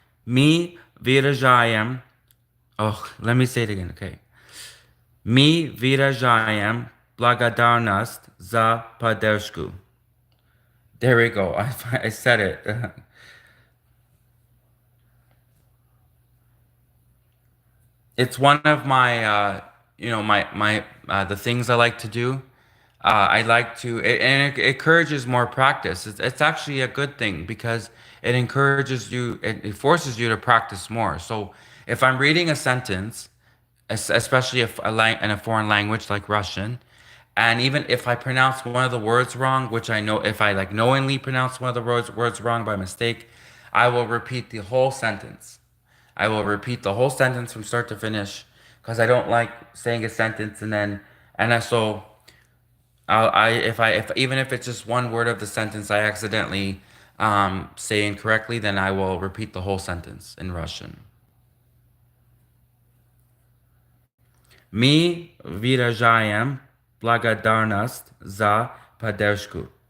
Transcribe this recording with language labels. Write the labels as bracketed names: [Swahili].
[Russian] Мы выражаем, [English] oh, let me say it again, okay. [Russian] Мы выражаем благодарность за поддержку. [English] There we go. I said it. It's one of my the things I like to do. I like to and it encourages more practice. It's actually a good thing because it encourages you, it forces you to practice more. So if I'm reading a sentence, especially if in a foreign language like Russian, and even if I pronounce one of the words wrong, which I know if I like knowingly pronounce one of the words wrong by mistake, I will repeat the whole sentence. I will repeat the whole sentence from start to finish because I don't like saying a sentence and then and I, so if even if it's just one word of the sentence I accidentally say incorrectly, then I will repeat the whole sentence in Russian. [Russian] Мы выражаем благодарность за поддержку.